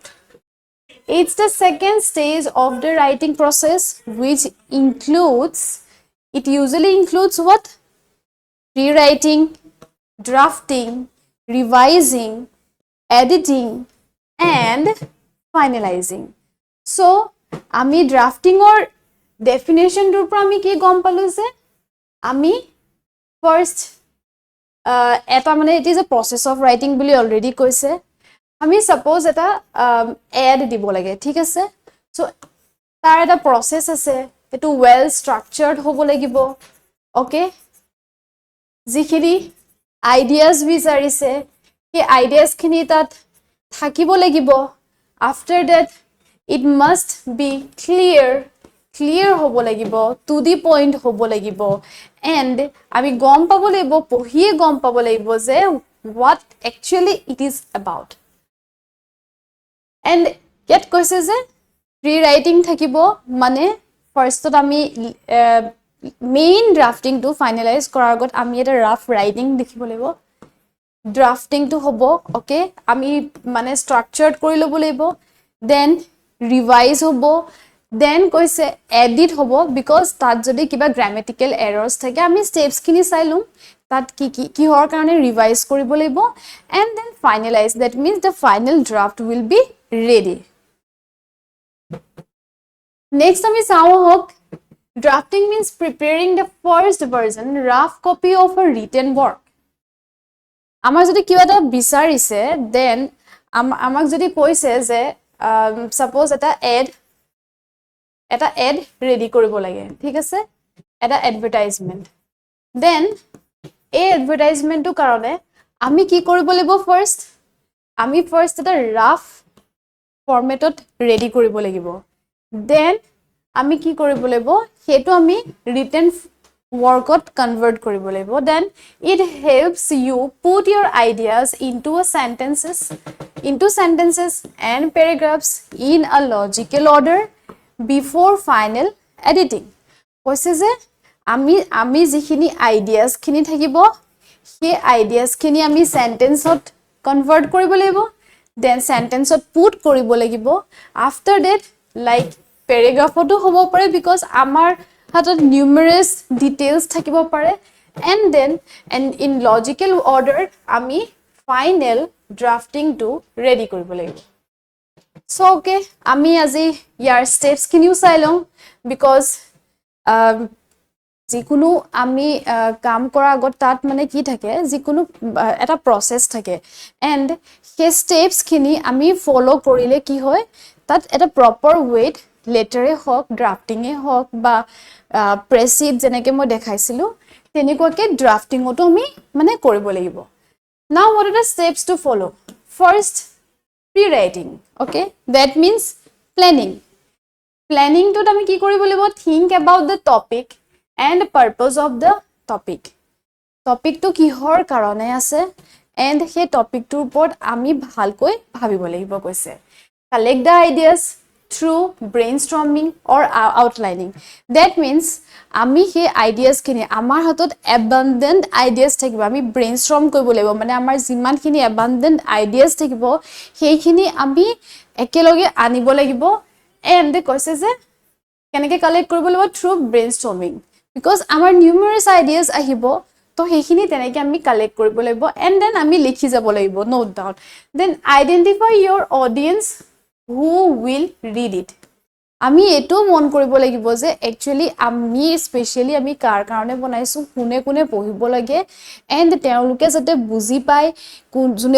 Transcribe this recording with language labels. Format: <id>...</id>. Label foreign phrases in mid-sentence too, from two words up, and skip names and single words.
<en>It's the second stage of the writing process which usually includes what? Rewriting, drafting, revising, editing and finalizing.</en> <as>So, আমি</as> <en>drafting or definition</en> <as>টোৰ পৰা আমি কি গম পালো যে আমি first এটা মানে</as> <en>it is a process of writing</en> <as>বুলি already কৈছে আমি suppose এটা ad দিব লাগে ঠিক আছে সো তাৰ এটা process আছে এটো</as> <en>well structured</en> <as>হ'ব লাগিব ওকে যিখিনি ideas বিচাৰিছে কি ideas খিনি তাত থাকিব লাগিব</as> <en>after that it must be clear</en> <as>হ'ব লাগিব</as> <en>to the point</en> <as>হ'ব লাগিব and আমি গম পাব লাগিব পঢ়িয়ে গম পাব লাগিব যে</as> <en>what actually it is about And yet</en> <as>কৈছে যে rewriting থাকিব মানে ফাৰ্স্টত আমি</as> <en>main drafting to finalize</en> <as>কৰাৰ আগত আমি এটা</as> <en>rough writing</en> <as>লিখিব লাগিব</as> <en>drafting to</en> <as>হ'ব ওকে আমি মানে স্ট্ৰাকচাৰড কৰি ল'ব লাগিব</as> <en>then revise</en> <as>হ'ব দেন কৈছে এডিট হ'ব বিকজ তাত যদি কিবা</as> <en>grammatical errors</en> <as>থাকে আমি স্টেপস খিনি চাই লম তাত কিহৰ কাৰণে ৰিভাইজ কৰিব লাগিব</as> <en>and then finalize that means the final draft will be ready</en> <as>next আমি চাও হক</as> <en>drafting means preparing the first version rough copy of a written work</en> <as>আমাৰ যদি কিবা এটা বিচাৰিছে then আমাক যদি কৈছে যে suppose এটা</as> <en>ad ready</en> <as>কৰিব লাগে ঠিক আছে এটা advertisement then এই advertisementটো কাৰণে আমি কি কৰিব লাগিব ফাৰ্স্ট আমি ফাৰ্স্ট এটা</as> <en>rough formatত</en> <as>ৰেডি কৰিব লাগিব দেন আমি কি কৰিব লাগিব হেতু আমি</as> <en>ৰিটেন workত কনভাৰ্ট</en> <as>কৰিব লাগিব</as> <en>দেন it helps you put your ideas into sentences and paragraphs in a logical order before final editing</en> <as>কৈছে যে আমি যিখিনি আইডিয়াস খিনি থাকিব সেই আইডিয়াস খিনি আমি</as> <en>sentenceত convert</en> <as>কৰিব লাগিব দেন সেন্টেন্সত পুট কৰিব লাগিব</as> <en>after that like paragraphটো</en> <as>হ'ব পাৰে বিকজ আমাৰ হাতত</as> <en>numerous details</en> <as>থাকিব পাৰে</as> <en>and then in logical order</en> <as>আমি</as> <en>final drafting to</en> <as>ৰেডি কৰিব লাগিব</as> <en>so okay</en> <as>আমি আজি ইয়াৰ স্টেপস খিনিও চাই লম বিকজ যিকোনো আমি কাম কৰাৰ আগত তাত মানে কি থাকে যিকোনো এটা প্ৰসেস থাকে এন্ড সেই স্টেপস খিনি আমি ফলো কৰিলে কি হয় তাত এটা প্ৰপাৰ ওয়েট লেটাৰে হক ড্ৰাফটিংয়ে হক বা প্ৰেসিড যেনেকৈ মই দেখাইছিলো তেনেকুৱাকে ড্ৰাফটিংটো আমি মানে কৰিব লাগিব</as> <en>now what are the steps to follow first pre-writing okay that means planning to</en> <as>আমি কি কৰিব লাগিব</as> <en>think about the topic and purpose of the topic to</en> <as>কিহৰ কাৰণে আছে</as> <en>and সেই topic</en> <as>টোৰ ওপৰত আমি ভালকৈ ভাবিব লাগিব কৈছে</as> <en>collect the ideas through brainstorming or outlining. That means</en> <as>আমি হে ideas খিনি আমাৰ হাতত</as> <en>abundant ideas</en> <as>থাকিব আমি brainstorm কৰিব লাগিব মানে আমাৰ যিমান খিনি</as> <en>abundant ideas</en> <as>থাকিব সেইখিনি আমি একেলগে আনিব লাগিব and কৈছে যে কেনেকে কালেক্ট কৰিব লাগিব</as> <en>through brainstorming</en> <as>because আমাৰ</as> <en>numerous ideas</en> <as>আহিব তো সেইখিনি তেনেকে আমি কালেক্ট কৰিব লাগিব</as> <en>and then</en> <as>আমি লিখি যাব লাগিব</as> <en>note down then identify your audience who will read it</en> <as>আমি এটো মন কৰিব লাগিব যে একচুয়ালি আমি স্পেশালি আমি কাৰ কাৰণে বনাইছো কোনে কোনে পঢ়িব লাগে এন্ড তেওঁলোকে যাতে বুজি পায় কোন জনে</as>